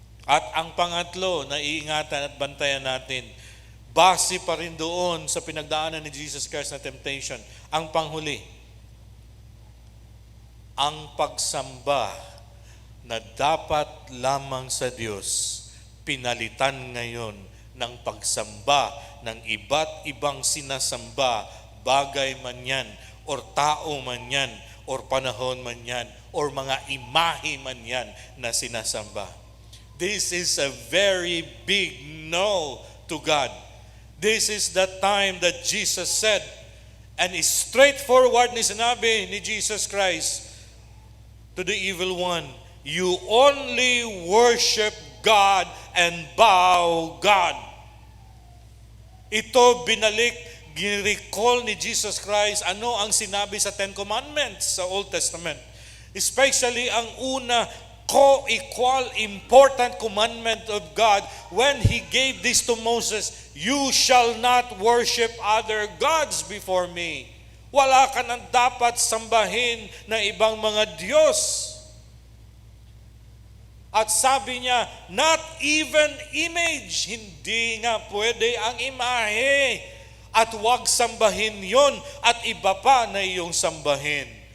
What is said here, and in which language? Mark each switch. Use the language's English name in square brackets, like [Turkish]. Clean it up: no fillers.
[Filipino] At ang pangatlo na iingatan at bantayan natin, base pa rin doon sa pinagdaanan ni Jesus Christ na temptation, ang panghuli, ang pagsamba na dapat lamang sa Diyos, pinalitan ngayon ng pagsamba ng iba't ibang sinasamba, bagay man yan, or tao man yan, or panahon man yan, or mga imahe man yan na sinasamba. [English] This is a very big no to God. This is the time that Jesus said, and straightforward [Filipino] ni sinabi ni [English] Jesus Christ to the evil one, you only worship God and bow God. [Filipino] Ito binalik, recall ni Jesus Christ ano ang sinabi sa Ten Commandments sa Old Testament. [English] Especially [Filipino] ang una, [English] co-equal important commandment of God when He gave this to Moses, you shall not worship other gods before me. [Filipino] Wala ka nang dapat sambahin na ibang mga Diyos. At sabi niya, [English] not even image, [Filipino] hindi nga pwede ang imahe. At huwag sambahin yon at iba pa na iyong sambahin.